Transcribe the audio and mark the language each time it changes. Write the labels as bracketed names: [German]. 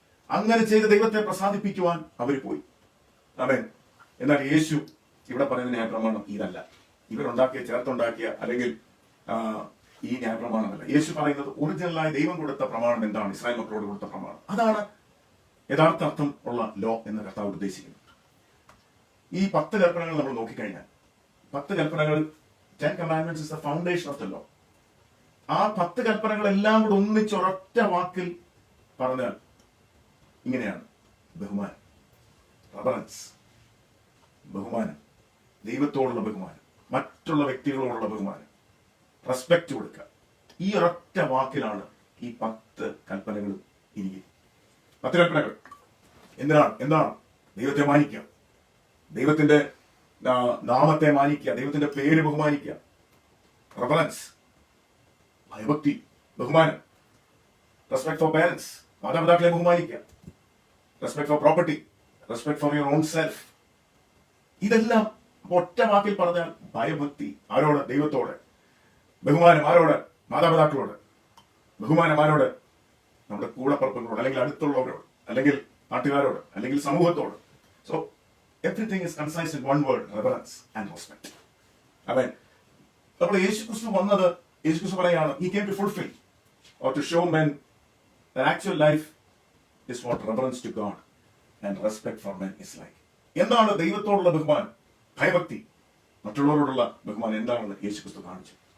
[Malayalam] അങ്ങനെ ചെയ്ത് ദൈവത്തെ പ്രസാദിപ്പിക്കുവാൻ അവർ പോയി. ആമേൻ. എന്നാൽ യേശു ഇവിടെ പറയുന്ന ന്യായപ്രമാണം ഇതല്ല. ചേർത്തുണ്ടാക്കിയ അല്ലെങ്കിൽ ഈ ന്യായപ്രമാണമല്ല. യേശു പറയുന്നത് ഒറിജിനലായി ദൈവം കൊടുത്ത പ്രമാണം എന്താണ്, ഇസ്രായേൽ മക്കളോട് കൊടുത്ത പ്രമാണം, അതാണ് യഥാർത്ഥ അർത്ഥം ഉള്ള ലോ എന്ന് കർത്താവ് ഉദ്ദേശിക്കുന്നു. ഈ 10 കൽപ്പനകൾ നമ്മൾ നോക്കിക്കഴിഞ്ഞാൽ 10 കൽപ്പനകൾ [English] 10 commandments is the foundation of the law. [Malayalam] ആ 10 കൽപ്പനകളെല്ലാം കൂടെ ഒന്നിച്ചൊരൊറ്റ വാക്കിൽ പറഞ്ഞാൽ ഇങ്ങനെയാണ്: ബഹുമാനം, റെവറൻസ്, ബഹുമാനം, ദൈവത്തോടുള്ള ബഹുമാനം, മറ്റുള്ള വ്യക്തികളോടുള്ള ബഹുമാനം, റെസ്പെക്ട് കൊടുക്കുക. ഈ ഒരൊറ്റ വാക്കിലാണ് ഈ 10 കൽപ്പനകളും ഇരിക്കുന്നത്. 10 കൽപ്പനകൾ എന്താണ്? ദൈവത്തെ മാനിക്കുക, ദൈവത്തിന്റെ നാമത്തെ മാനിക്കുക, ദൈവത്തിന്റെ പേര് ബഹുമാനിക്കുക, റെവറൻസ്, ഭയഭക്തി, ബഹുമാനം, [English] respect for parents, [Malayalam] മാതാപിതാക്കളെ ബഹുമാനിക്കുക, [English] Respect for property, respect for your own self. [Malayalam] ഇതെല്ലാം ഒറ്റ വാക്കിൽ പറഞ്ഞാൽ ഭയഭക്തി ആരോട്? ദൈവത്തോട്. ബഹുമാനം ആരോട്? മാതാപിതാക്കളോട്. ബഹുമാനം ആരോട്? നമ്മുടെ കൂടപ്പുറപ്പുകളോട്, അല്ലെങ്കിൽ അടുത്തുള്ളവരോട്, അല്ലെങ്കിൽ നാട്ടുകാരോട്, അല്ലെങ്കിൽ സമൂഹത്തോട്. [English] So everything is concised in one word: reverence and respect. [Malayalam] അതെ, അപ്പോൾ യേശുക്രിസ്തു പറയാണ്, [English] he came to fulfill or to show men that actual life is what reverence to God and respect for men is like. [Malayalam] എന്താണ് ദൈവത്തോടുള്ള ബഹുമാനം, ഭയഭക്തി, മറ്റുള്ളവരോടുള്ള ബഹുമാനം എന്താണെന്ന് യേശുക്രിസ്തു കാണിച്ചു.